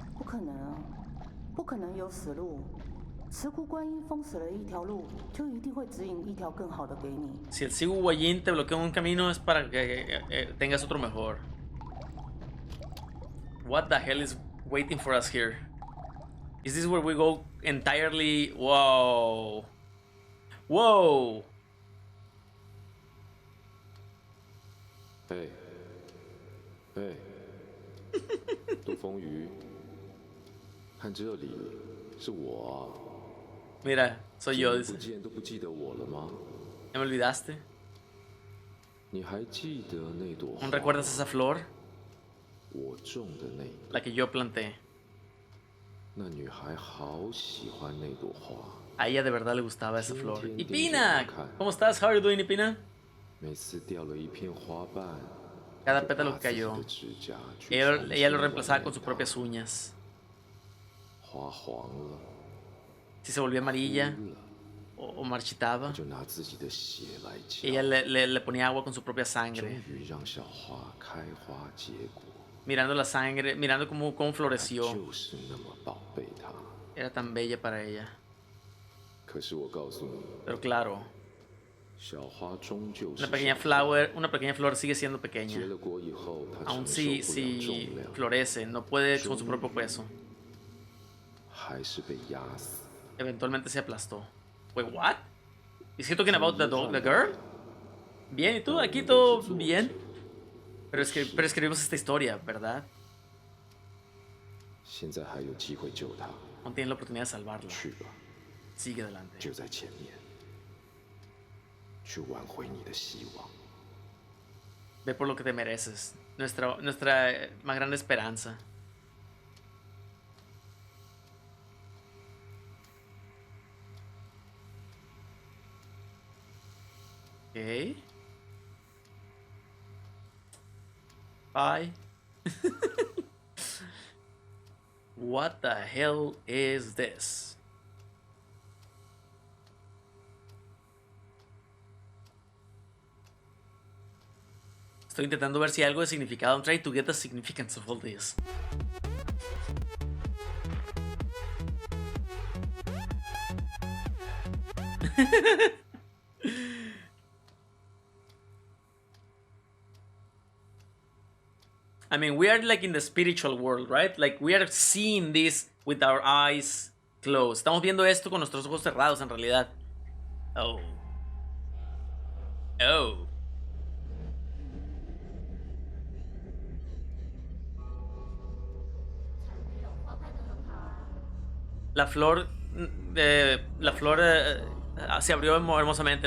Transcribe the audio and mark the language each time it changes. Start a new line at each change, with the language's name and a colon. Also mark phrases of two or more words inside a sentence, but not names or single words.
Chinese: 可能啊，不可能有死路。慈姑观音封死了一条路，就一定会指引一条更好的给你。
Spanish: Si el Sigu Guayin te bloquea un camino es para que tengas otro mejor.
English: What the hell is waiting for us here? Is this where we go entirely? Whoa. Whoa.
Chinese: 哎，杜风雨，看这里，是我啊。
Spanish: Mira, soy yo.
Chinese: 不见都不记得我了吗？
Spanish: ¿Ya me olvidaste?
Chinese: 你还记得那朵花？
Spanish: ¿Aún recuerdas esa flor?
Chinese: 我种的那个。
Spanish: La que yo planté.
Chinese: 那女孩好喜欢那朵花。
Spanish: A ella de verdad le gustaba esa flor. Y Pina, ¿cómo estás?
English: How are you doing, Pina?
Chinese: 每次掉了一片花瓣。
Spanish: Cada pétalo que cayó, ella lo reemplazaba con sus propias uñas. Si se volvía amarilla o marchitaba, ella le ponía agua con su propia sangre. Mirando la sangre, mirando cómo floreció. Era tan bella para ella. Pero claro, una pequeña flor sigue siendo pequeña. Aún si florece, no puede con su propio peso. Eventualmente se aplastó.
English: Wait, what? Is he talking about the girl?
Spanish: Bien, ¿y tú? Aquí todo bien. Pero escribimos esta historia, ¿verdad? Aún tienes la oportunidad de salvarla. Sigue adelante. Ve por lo que te mereces. Nuestra más grande esperanza. Ok. Bye.
English: What the hell is this?
Spanish: Estoy intentando ver si hay algo de significado.
English: I'm trying to get the significance of all this. I mean, we are like in the spiritual world, right? Like we are seeing this with our eyes closed.
Spanish: Estamos viendo esto con nuestros ojos cerrados en realidad.
English: Oh. Oh.
Spanish: La flor se abrió hermosamente.